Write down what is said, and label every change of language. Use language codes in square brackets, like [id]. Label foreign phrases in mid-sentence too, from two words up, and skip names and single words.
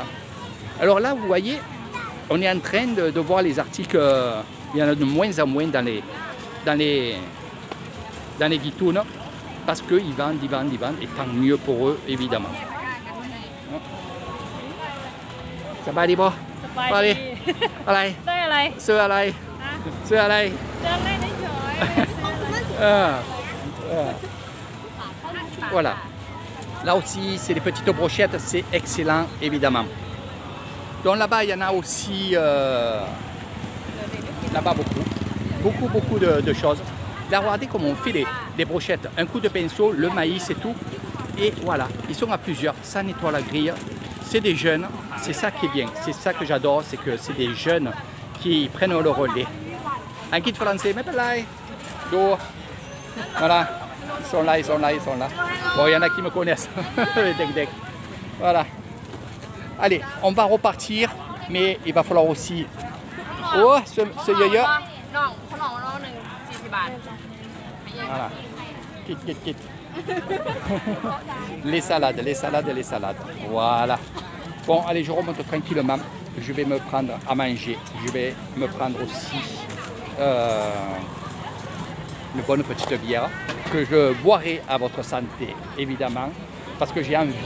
[fr] Alors là, vous voyez, on est en train de voir les articles. Il y en a de moins en moins dans les guitounes. Parce qu'ils vendent, et tant mieux pour eux, évidemment. Ça va, Libre? Allez, allez. [th] ได้อะไร ซื้ออะไร ซื้ออะไร เดินเล่นเฉย [fr] Voilà. Là aussi, c'est des petites brochettes, c'est excellent, évidemment. Donc là-bas, il y en a aussi, là-bas beaucoup de choses. Là, regardez comment on fait des brochettes. Un coup de pinceau, le maïs et tout. Et voilà, ils sont à plusieurs, ça nettoie la grille. C'est des jeunes, c'est ça qui est bien. C'est ça que j'adore, c'est que c'est des jeunes qui prennent le relais. Un kit français, mais pas là. Voilà, ils sont là. Bon, il y en a qui me connaissent. Dec. Voilà. Allez, on va repartir, mais il va falloir aussi... Oh, ce yo-yo. [th] น้องขนมน้องหนึ่ง40 บาท [fr] Voilà. Quitte. Les salades. Voilà. Bon, allez, je remonte tranquillement. Je vais me prendre à manger. Je vais me prendre aussi une bonne petite bière que je boirai à votre santé, évidemment, parce que j'ai envie.